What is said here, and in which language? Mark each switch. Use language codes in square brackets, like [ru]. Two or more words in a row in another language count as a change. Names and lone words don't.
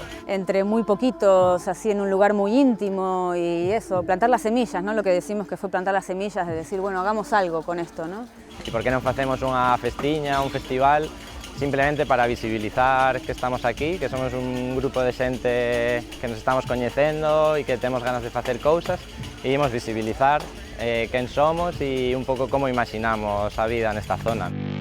[es] Entre moi poquitos, así en un lugar moi íntimo y eso, plantar las semillas, ¿no? Lo que decimos que fue plantar las semillas, de decir, bueno, hagamos algo con esto, ¿no? [gl] E por que non facemos unha festiña, un festival, simplemente para visibilizar que estamos aquí, que somos un grupo de xente que nos estamos coñecendo e que temos ganas de facer cousas, e imos visibilizar quen somos e un pouco como imaginamos a vida nesta zona.